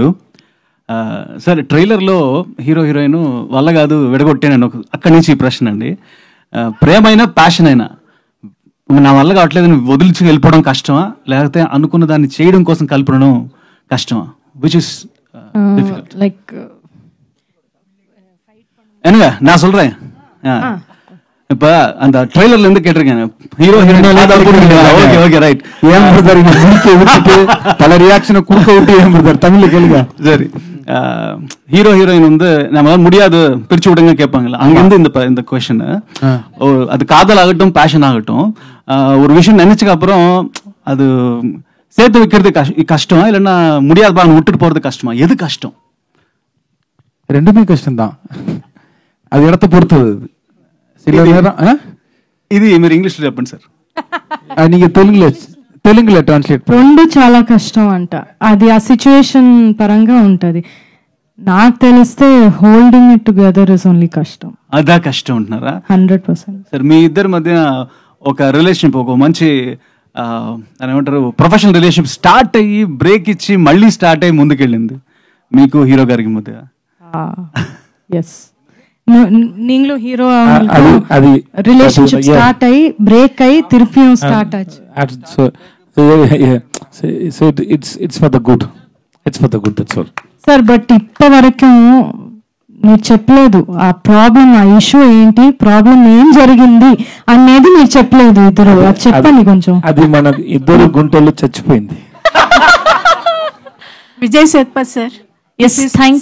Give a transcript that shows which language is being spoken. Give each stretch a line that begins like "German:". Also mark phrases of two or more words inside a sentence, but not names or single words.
Telugu: సరే ట్రైలర్లో
English: hero heroine
Telugu: వల్ల కాదు విడగొట్టాను అక్కడి నుంచి ఈ ప్రశ్న అండి. ప్రేమైనా ప్యాషన్ అయినా నా వల్ల కావట్లేదు వదిలిచి వెళ్ళిపోవడం కష్టమా లేకపోతే అనుకున్న దాన్ని చేయడం కోసం కలపడం కష్టమా?
English: Which is లైక్
Tamil: என்னங்க நான் சொல்றேன். இப்ப அந்த ட்ரெய்லர்ல இருந்து கேட்டிருக்கேன்
English: hero heroine. Okay okay right.
Tamil: ஏன் பிரதர் இங்க முடிக்க விட்டுட்டு பல ரியாக்ஷனை குடுக்க விட்டு ஏன் பிரதர் தமிழ்ல கேளுங்க. சரி
English: hero heroine
Tamil: வந்து நம்ம முடியாது பிரிச்சு விடுங்க கேட்பாங்கல்ல, அங்கிருந்து இந்த கொஸ்டின். அது காதல் ஆகட்டும் பேஷன் ஆகட்டும் ஒரு விஷயம் நினைச்சதுக்கு அப்புறம் அது சேர்த்து வைக்கிறது கஷ்டமா இல்லைன்னா முடியாதுப்பா விட்டுட்டு போறது கஷ்டமா? எது கஷ்டம்? ரெண்டுமே கஷ்டம்தான், அது இடத்த பொறுத்தது. சில நேரம்
Telugu: இது మీరు ఇంగ్లీష్లో చెప్పండి సార్.
Tamil: நீங்க தெலுங்குல
Telugu: తెలుగులో ట్రాన్స్లేట్ రెండు చాలా కష్టం అంట. అది ఆ సిచ్యువేషన్ పరంగా ఉంటది. నాకు తెలిస్తే
English: holding it together is only
Telugu: కష్టం. అదా కష్టం ఉంటున్నారా? 100%. సార్ మీ ఇద్దరి మధ్య ఒక రిలేషన్షిప్, ఒక మంచి ఏమంటారు
English: professional relationship
Telugu: స్టార్ట్ అయ్యి బ్రేక్ ఇచ్చి మళ్ళీ స్టార్ట్ అయ్యి ముందుకెళ్ళింది మీకు హీరో గారికి మధ్య. ఎస్, நீங்களோ ஹீரோ அது ரிலேஷன்ஷிப் ஸ்டார்ட் ஆயி பிரேக் ஆயி திருப்பியும் ஸ்டார்ட் ஆச்சு.
English: So it's for the good. It's for the good, that's all.
Telugu: సార్ బట్ ఇప్పటి వరకు మీరు చెప్పలేదు ఆ ప్రాబ్లం, ఆ ఇష్యూ ఏంటి, ప్రాబ్లం ఏం జరిగింది అనేది మీరు చెప్పలేదు ఇద్దరు. అది చెప్పండి కొంచెం. అది మన ఇద్దరు గుంటల్లో చచ్చిపోయింది. విజయ్ సేత్పత్ సార్.
English: Yes, thank